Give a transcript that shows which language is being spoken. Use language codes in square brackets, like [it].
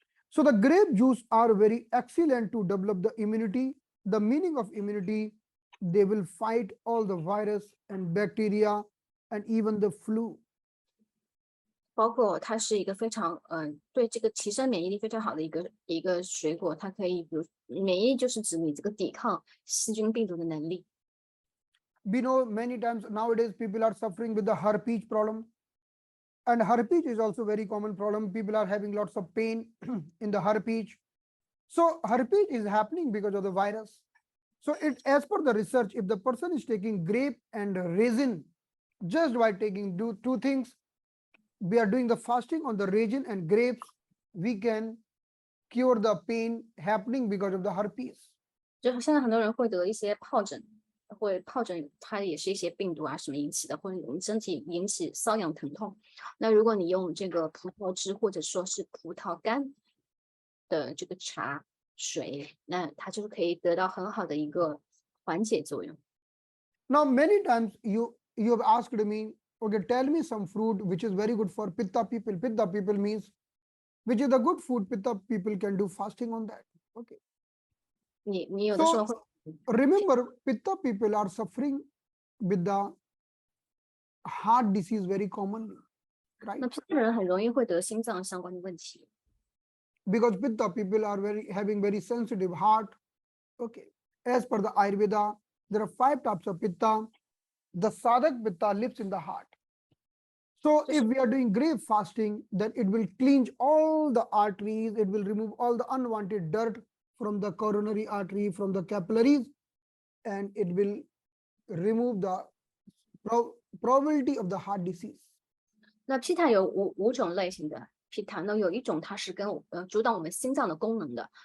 [en] So the grape juice are very excellent to develop the immunity. The meaning of immunity, they will fight all the virus and bacteria and even the flu. [zh] 包括它是一个非常对这个提升免疫力非常好的一个水果，它可以比如免疫力就是指你这个抵抗细菌病毒的能力。 [en] We know many times nowadays people are suffering with the herpes problem, and herpes is also very common problem. People are having lots of pain in the herpes. So herpes is happening because of the virus. So it, as per the research, if the person is taking grape and raisin, just by taking two things, we are doing the fasting on the raisin and grapes, we can cure the pain happening because of the herpes. [zh] 就现在很多人会得一些疱疹，疱疹它也是一些病毒啊什么引起的，或者我们身体引起瘙痒疼痛。那如果你用这个葡萄汁或者说是葡萄干的这个茶水，那它就可以得到很好的一个缓解作用。 [en] Now many times you have asked me, okay, tell me some fruit which is very good for pitta people. Pitta people means which is the good food pitta people can do fasting on that. Okay. [zh] 你有的时候会 [en] Remember, pitta people are suffering with the heart disease very commonly, right? [zh] 那批人很容易会得心脏相关的问题。 [en] Because pitta people are having very sensitive heart. Okay. As per the Ayurveda, there are 5 types of pitta. The sadhak pitta lives in the heart. So if we are doing grape fasting, then it will cleanse all the arteries, it will remove all the unwanted dirt from the coronary artery, from the capillaries, and it will remove the probability of the heart disease. [zh] 那 Pitta 有五种类型的 Pitta， 那有一种它是跟主导我们心脏的功能的。